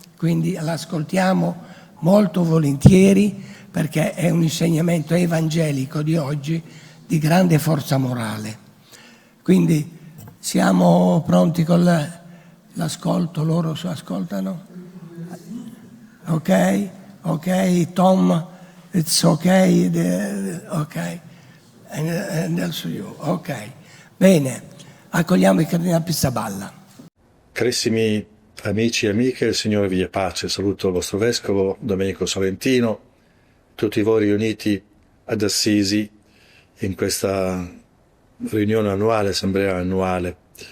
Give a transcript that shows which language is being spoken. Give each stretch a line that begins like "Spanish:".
Italian: quindi l'ascoltiamo molto volentieri perché è un insegnamento evangelico di oggi di grande forza morale. Quindi siamo pronti con l'ascolto, loro ascoltano?
English: Ok, Tom, it's ok, ok, and also you, ok.
Italian: Bene, accogliamo il Cardinale Pizzaballa. Carissimi amici e amiche, il Signore vi dia pace. Saluto il vostro Vescovo Domenico Sorrentino, tutti voi riuniti ad Assisi in questa riunione annuale, assemblea annuale.